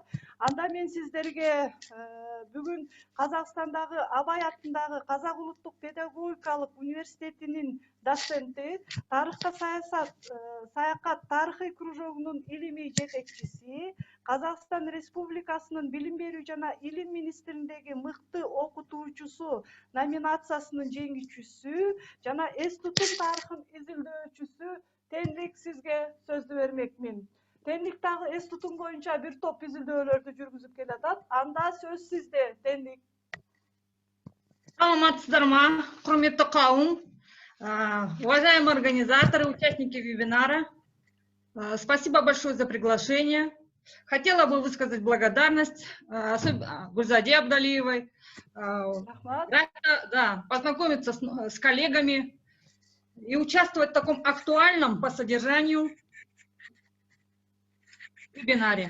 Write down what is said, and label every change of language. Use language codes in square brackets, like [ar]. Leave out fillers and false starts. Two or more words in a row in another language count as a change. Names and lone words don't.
[ky] Анда мен сиздерге бүгүн Казакстандагы Абай атындагы Казак улуттук педагогикалык университетинин доценти, тарыхка саякат тарыхый кружогунун илимий жетекчиси, Казакстан Республикасынын билим берүү жана илим министриндеги мыкты окутуучусу номинациясынын жеңүүчүсү жана эс тутум тарыхын изилдөөчүсү Тендик, сизге сөздү бермекмин. Тендик дагы эс тутум боюнча бир топ изилдөөлөрдү жүргүзүп келатат. Анда сөз сизде, Тендик. [kk] Саламатсыздарма, құрметті қауым, [ru] уважаемые организаторы, участники вебинара. Спасибо большое за приглашение. Хотела бы высказать благодарность Гульзаде Абдалиевой. Познакомиться с коллегами и участвовать в таком актуальном по содержанию вебинаре.